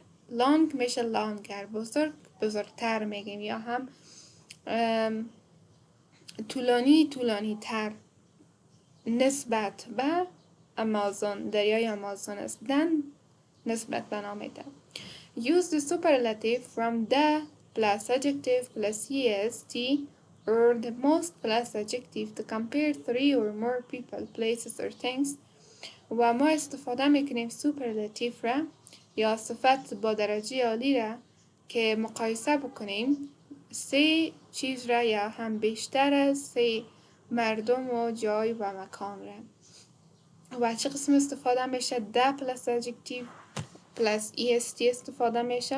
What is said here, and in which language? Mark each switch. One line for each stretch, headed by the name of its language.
Persian: long میشه longer، بزرگتر میگیم، یا هم طولانی تر نسبت به آمازون، دریای آمازون است. then نسبت به نامیده.
English: Use the superlative from the plus adjective plus est or the most plus adjective to compare three or more people, places or things.
Persian: و ما استفاده میکنیم superlative را یا صفت با درجه عالی را که مقایسه بکنیم سه چیز را یا هم بیشتر از سه مردم و جای و مکان را. و چه قسم استفاده میشه؟
English: the plus adjective plus est
Persian: استفاده میشه.